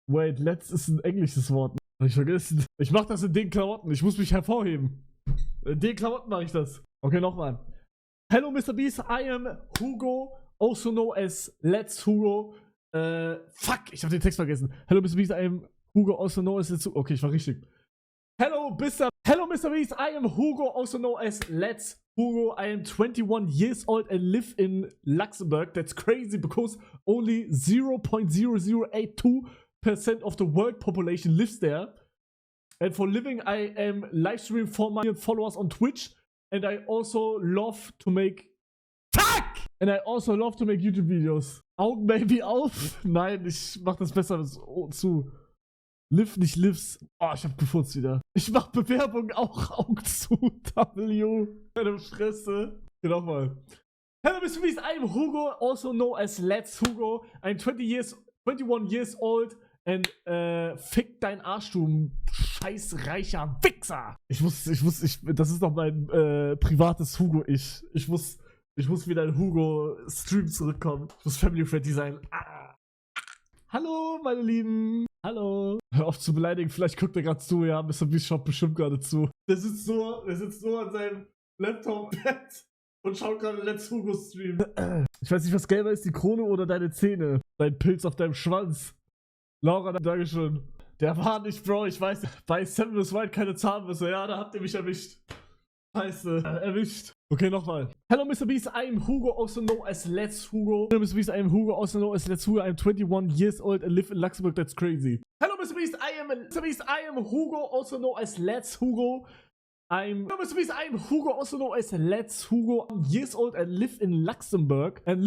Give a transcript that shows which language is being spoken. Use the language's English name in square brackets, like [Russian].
[German] Wait, let's ist ein englisches Wort. Hab ich vergessen. Ich mach das in den Klamotten. Ich muss mich hervorheben. In den Klamotten mache ich das. [English] Okay, nochmal. Hello, Mr. Beast. I am Hugo, also known as Let's Hugo. [German] Fuck, ich habe den Text vergessen. [English] Hello, Mr. Beast. I am Hugo, also known as Let's Hugo. Okay, [German] ich war richtig. [English] Hello, Mr. Beast. I am Hugo, also known as Let's Hugo. I am 21 years old and live in Luxembourg. That's crazy because only 0.0082% of the world population lives there. And for living, I am live streaming 4 million followers on Twitch. And I also love to make... Fuck! And I also love to make YouTube videos. [German] Augen maybe auf? Nein, ich mach das besser zu. Live, nicht lives. Oh, ich hab gefurzt wieder. Ich mach Bewerbung auch Augen zu. W. Meine Fresse. Geh nochmal. [English] Hello, Mr. Beast. I'm Hugo, also known as Let's Hugo. I'm 21 years old. [German] And fick dein Arsch, du scheiß reicher Wichser. Das ist doch mein privates Hugo-Ich. Ich muss wieder in Hugo-Stream zurückkommen. Ich muss family-friendly sein. Ah. Hallo, meine Lieben. Hallo. Hör auf zu beleidigen, vielleicht guckt er gerade zu, ja. Mr. Beast schaut bestimmt gerade zu. Der sitzt so an seinem Laptop, Bett und schaut gerade Let's Hugo Stream. Ich weiß nicht, was gelber ist, die Krone oder deine Zähne. Dein Pilz auf deinem Schwanz. Laura, Dankeschön. Der war nicht, Bro, ich weiß nicht. Bei Severus White keine Zahnmesser. Ja, da habt ihr mich erwischt. Scheiße, erwischt. Okay, nochmal. [English] Hello, Mr. Beast, I am Hugo, also known as Let's Hugo. Hello, Mr. Beast, I am Hugo, also known as Let's Hugo. I'm 21 years old and live in Luxembourg. That's crazy. Hello, Mr. Beast, I am Hugo, also known as Let's Hugo. Hello, Mr. Beast, I am Hugo, also known as Let's Hugo. I'm years old and live in Luxembourg.